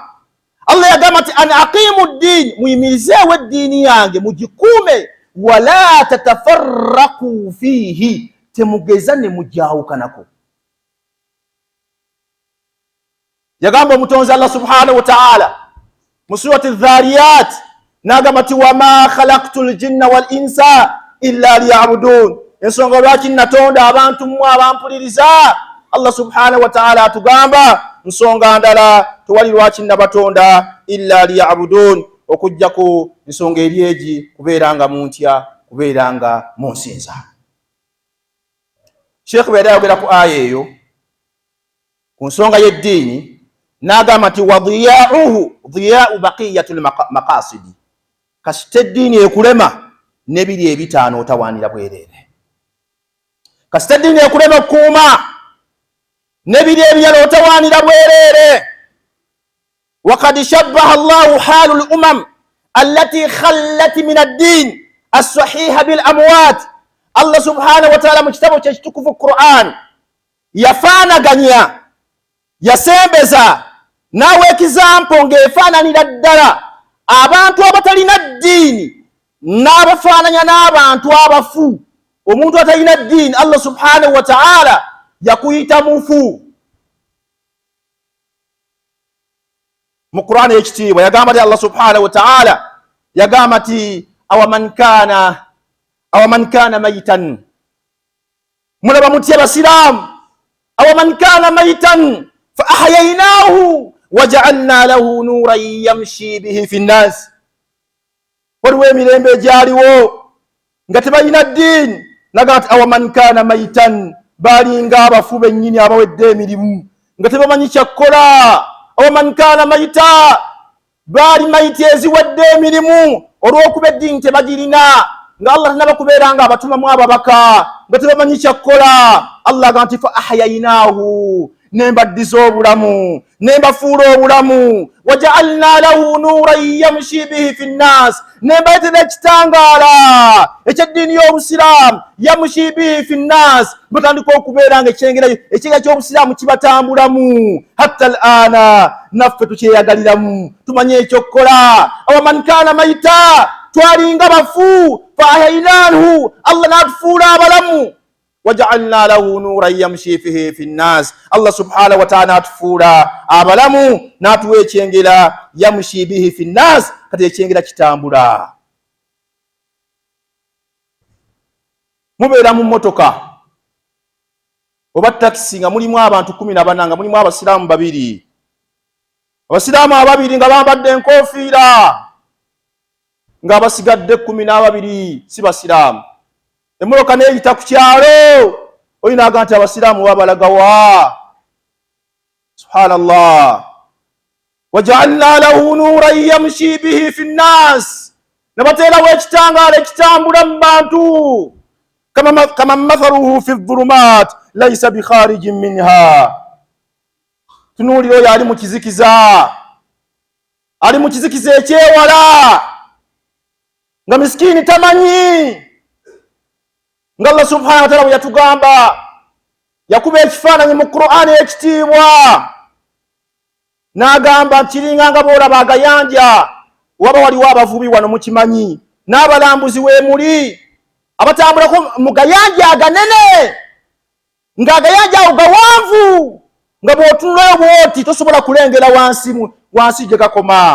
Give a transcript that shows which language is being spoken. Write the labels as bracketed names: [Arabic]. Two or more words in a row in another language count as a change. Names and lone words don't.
[Ganda] Allah yagamba nti [Arabic] أن أقيموا الدين, [Ganda] muyimirizeewo eddiini yange mugikuume, [Arabic] ولا تتفرقوا فيه, [Ganda] temugeza ne mujawukanako. Yagamba omutonzi Allah [Arabic] سبحانه وتعالى [Ganda] mu surati Dhariyat n'agamba nti [Arabic] وما خلقت الجن والإنس إلا ليعبدون. [Ganda] Ensonga lwaki natonda abantu mmwe abampuliriza, Allah [Arabic] سبحانه وتعالى [Ganda] atugamba nsonga ndala tewali lwaki nabatonda [Arabic] إلا ليعبدون, [Ganda] okujjako ensonga eryegi kubeeranga muntya, kubeeranga munsinza. Sheikh bwe yayogera ku aya eyo ku nsonga y'eddiini n'agamba nti [Arabic] وضياعه ضياع بقية المقاصد, [Ganda] kasita eddiini ekulema n'ebiri ebitaano otawaanira bwereere. Kasita eddiini ekulema okukuuma n'ebiri ebirala otawaanira bwereere. [Arabic] وقد شبه الله حال الأمم التي خلت من الدين الصحيح بالأموات. [Ganda] Allah [Arabic] سبحانه وتعالى [Ganda] mu kitabo kye kitukuvu Qur'an yafaanaganya, yasembeza nawe ekizampo ng'efaananira ddala abantu abatalina ddiini n'abafaananya n'abantu abafu. Omuntu atalina ddiini Allah [Arabic] سبحانه وتعالى [Ganda] yakuyita mufu. Mu Qur'an ekitiibwa yagamba nti Allah [Arabic] سبحانه وتعالى [Ganda] yagamba nti [Arabic] أومن كان ميتا, [Ganda] mulaba mutya abasiraamu, [Arabic] أومن كان ميتا فأحييناه وجعلنا له نورا يمشي به في الناس. [Ganda] Waliwo emirembe egyaliwo nga tebalina ddiini, naga nti [Arabic] أومن كان ميتا, [Ganda] balinga abafu bennyini abawedde emirimu nga tebamanyi kyakkola. [Arabic] أومن كان ميتا, [Ganda] baali mayiti eziwadde emirimu olw'okuba eddiini tebagirina, nga Allah nabakubeeranga abatumamu ababaka nga tebamanyi kyakkola. Allah agamba nti [Arabic] فأحييناه, [Ganda] nembaddiza obulamu, nembafuula obulamu. [Arabic] وجعلنا له نورا يمشي به في الناس, [Ganda] nembaletera ekitangaala ekyeddiini y'obusiraamu, [Arabic] يمشي به في الناس, [Ganda] batandika okubeera nga ekyengera ky'obusiraamu kibatambulamu. [Arabic] حتى الآن, [Ganda] naffe tukyeyagaliramu, tumanye ekyokkola. [Arabic] أومن كان ميتا, [Ganda] twalinga bafu, [Arabic] فأحييناه, [Ganda] Allah n'atufuula abalamu. [Arabic] وجعلنا له نورا يمشي فيه في الناس, [Ganda] Allah [Arabic] سبحانه وتعالى [Ganda] atufuula abalamu n'atuwa ekyengera [Arabic] يمشي به في الناس, [Ganda] kati ekyengera kitambula. Mubeera mu mmotoka oba takisi nga mulimu abantu 14 nga mulimu abasiraamu 2, abasiraamu 2 nga bambadde enkofiira, nga abasigadde 12 si basiraamu. Emmotoka n'eyita ku kyalo, olina agamba nti abasiraamu babalagawa. Subhanallah. [Arabic] وجعلنا له نورا يمشي به في الناس, [Ganda] nabateerawo ekitangaala ekitambula mu bantu. [Arabic] كما مثله في الظلمات ليس بخارج منها. [Ganda] Tunuulira oyo ali mu kizikiza, ali mu kizikiza ekyewala, nga miskiini tamanyi. Nga Allah [Arabic] سبحانه وتعالى [Ganda] bwe yatugamba, yakuba ekifaananyi mu Qur'ani ekitiibwa, n'agamba kiringa nga boolaba agayanja, waba waliwo abavubi wano mukimanyi, n'abalambuzi weemuli abatambulako mu gayanja aganene, ng'agayanja ago gawanvu, nga bw'otunulayo bw'oti tosobola kulengera wansi gye gakoma.